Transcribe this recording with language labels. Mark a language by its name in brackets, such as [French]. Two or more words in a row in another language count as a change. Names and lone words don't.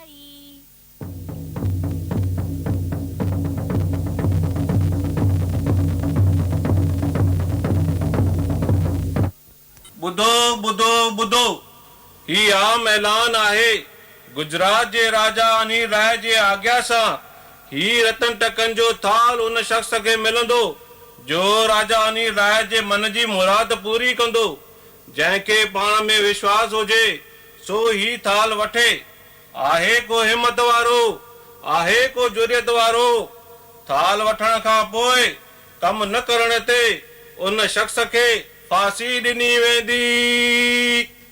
[Sindhi] ॿुधो ॿुधो ॿुधो, ही आम ऐलान आहे। गुजरात जे राजा अनिल राय जे आज्ञा सां ही रतन टकन जो थाल उन शख्स खे मिलंदो जो राजा अनिल राय जे मन जी मुराद पूरी कंदो। जंहिंखे पाण में विश्वास हुजे सो ही थाल वठे। आहे को हिम्मत वारो, आहे को जुरियत वारो। थाल वठण खां पोइ कम न करण ते उन शख्स खे फांसी ॾिनी वेंदी।